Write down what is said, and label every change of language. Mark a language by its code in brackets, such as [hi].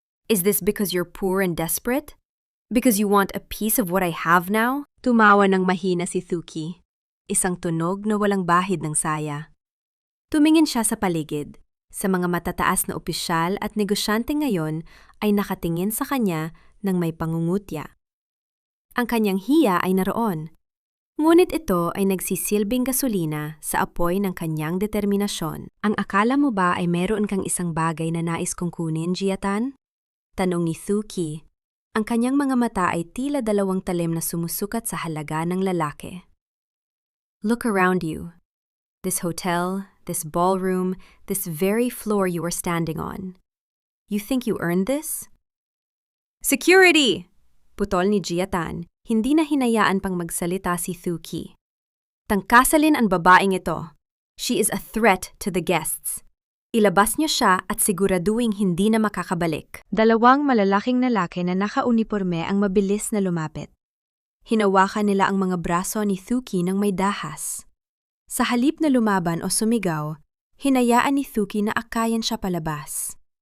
[en] Is this because you're poor and desperate? Because you want a piece of what I have now?" [tl] Tumawa ng mahina si Thuki. Isang tunog na walang bahid ng saya. Tumingin siya sa paligid. Sa mga matataas na opisyal at negosyante ngayon ay nakatingin sa kanya ng may pangungutya. Ang kanyang hiya ay naroon. Ngunit ito ay nagsisilbing gasolina sa apoy ng kanyang determinasyon. Ang akala mo ba ay meron kang isang bagay na nais kong kunin, Jiatan? Tanong ni Thuki. Ang kanyang mga mata ay tila dalawang talim na sumusukat sa halaga ng lalaki. [en] Look around you. This hotel, this ballroom, this very floor you are standing on. You think you earned this? [tl] Security! Putol ni Jiatan, hindi na hinayaan pang magsalita si Thuki. Tangkasalin ang babaeng ito. [en] She is a threat to the guests. [tl] Ilabas niyo siya at siguraduhin hindi na makakabalik. Dalawang malalaking lalaki na nakauniporme ang mabilis na lumapit. Hinawakan nila ang mga braso ni Thuki ng may dahas. Sa halip na lumaban o sumigaw, hinayaan ni Thuki na akayan siya palabas.